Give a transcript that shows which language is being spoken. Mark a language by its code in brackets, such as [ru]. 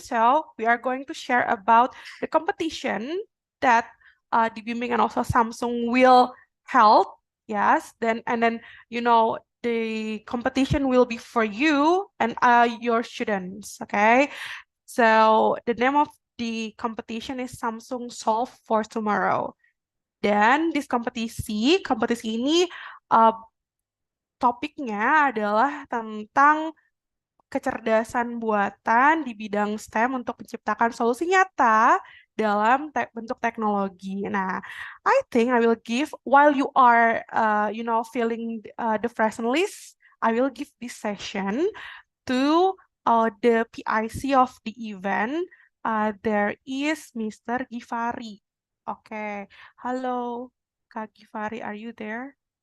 [en] So we are going to share about the competition that the Bimbing and also Samsung will held. Yes, then the competition will be for you and your students. Okay, so the name of the competition is Samsung Solve for Tomorrow. [id] Dan this kompetisi ini topiknya adalah tentang kecerdasan buatan di bidang STEM untuk menciptakan solusi nyata dalam bentuk teknologi. [en] Nah, I think I will give while you are filling the present list, I will give this session to the PIC of the event. There is Mr. Givari. Okay, halo Kak Givari, are you there?